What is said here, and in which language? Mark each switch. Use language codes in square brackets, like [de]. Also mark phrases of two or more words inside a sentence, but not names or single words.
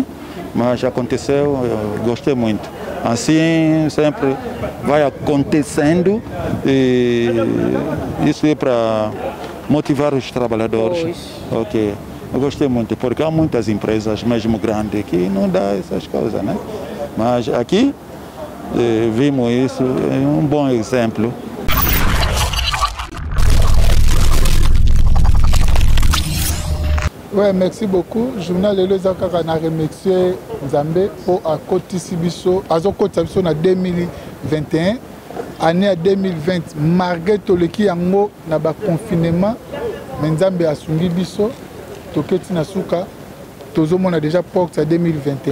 [pt] Mas aconteceu, eu gostei muito. Assim sempre vai acontecendo e isso é para motivar os trabalhadores. Ok, eu gostei muito, porque há muitas empresas mesmo grandes que não dá essas coisas, né? Mas aqui vimos isso, é um bom exemplo. [fr] Ouais, merci beaucoup. [ln] Journal Lelo Zakara na remercier Nzambe pour akotisi biso, azokotisa biso na 2021, [fr] année 2020 malgré [ln] toleki yango na ba confinement, mais Nzambe asungi biso toketi na suka tozomona [fr] déjà porte à 2021.